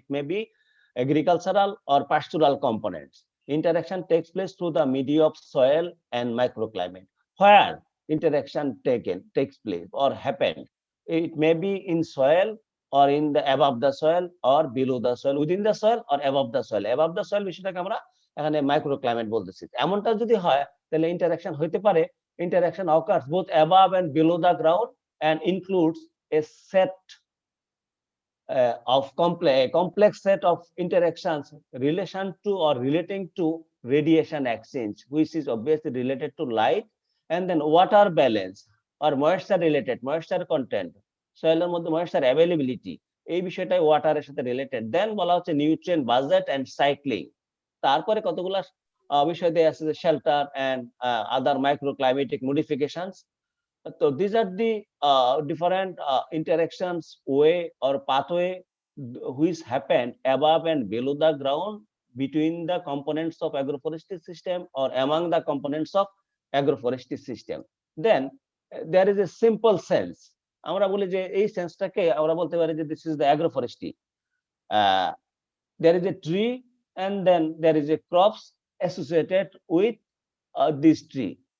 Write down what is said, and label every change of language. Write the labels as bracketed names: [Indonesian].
[English] It may be agricultural or pastoral components. Interaction takes place through the medium of soil and microclimate. Where interaction takes place or happened, it may be in soil or in the above the soil or below the soil, within the soil or above the soil. Above the soil [Bangla] বিষয়টাকে আমরা এখানে microclimate বলতেছি। এমনটা যদি হয় তাহলে interaction হইতে পারে, [English] interaction occurs both above and below the ground and includes a set of complex set of interactions relation to or relating to radiation exchange, which is obviously related to light, and then water balance or moisture related, moisture content, soil এর মধ্যে moisture availability, [Bangla] এই বিষয়টাই ওয়াটারের সাথে related. দেন বলা হচ্ছে [English] Nutrient budget and cycling. [Bangla] তারপরে কতগুলা বিষয় দিয়ে আছে যে [English] Shelter and other microclimatic modifications. So these are the different interactions way or pathway which happen above and below the ground between the components of agroforestry system or among the components of agroforestry system. Then there is a simple sense. [Bangla] আমরা বলি যে এই সেন্সটাকে আমরা বলতে পারি যে [English] this is the agroforestry. There is a tree and then there is a crops associated with this tree.